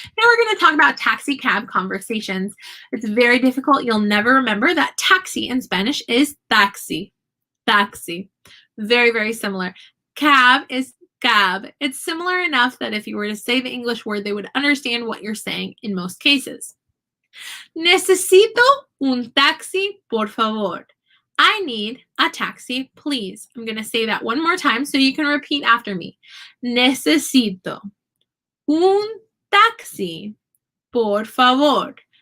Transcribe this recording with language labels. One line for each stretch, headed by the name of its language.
English: Now we're going to talk about taxi cab conversations. It's very difficult. You'll never remember that taxi in Spanish is taxi. Taxi. Very, very similar. Cab is cab. It's similar enough that if you were to say the English word, they would understand what you're saying in most cases.
Spanish: Necesito un taxi, por favor.
English: I need a taxi, please. I'm going to say that one more time so you can repeat after me.
Spanish: Necesito un taxi, por favor.